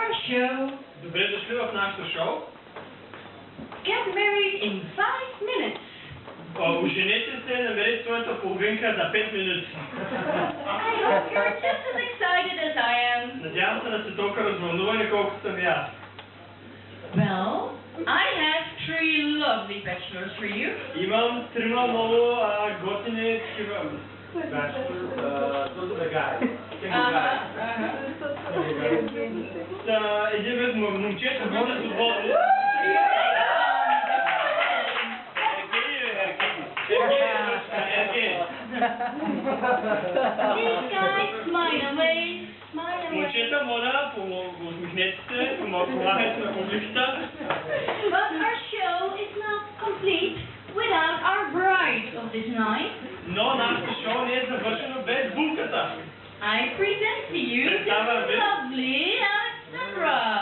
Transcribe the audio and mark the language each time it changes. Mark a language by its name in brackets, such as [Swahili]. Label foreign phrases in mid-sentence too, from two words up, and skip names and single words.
[English] show. [Bulgarian] Добре дошли в нашото шоу. [English] Get married in 5 minutes. [Bulgarian] Оженете се, намерете своята половинка за 5 минути. [English] I hope you're just as excited as I am. [Bulgarian] Надявам се да сте толкова развълнувани, колкото съм и аз. [English] Well, I have 3 lovely bachelors for you. [Bulgarian] Имам трима много готини такива... [English] Those are the guys. [Bulgarian] Един вид момчета водят свободно. [English] These guys smile away, smile away. [Bulgarian] Момчета, моля, усмихнете се, помагайте на публиката. [English] But our show is not complete without our bride of this night. [Bulgarian] Но нашето шоу не е завършено без булката. [English] I present to you the lovely Alexandra.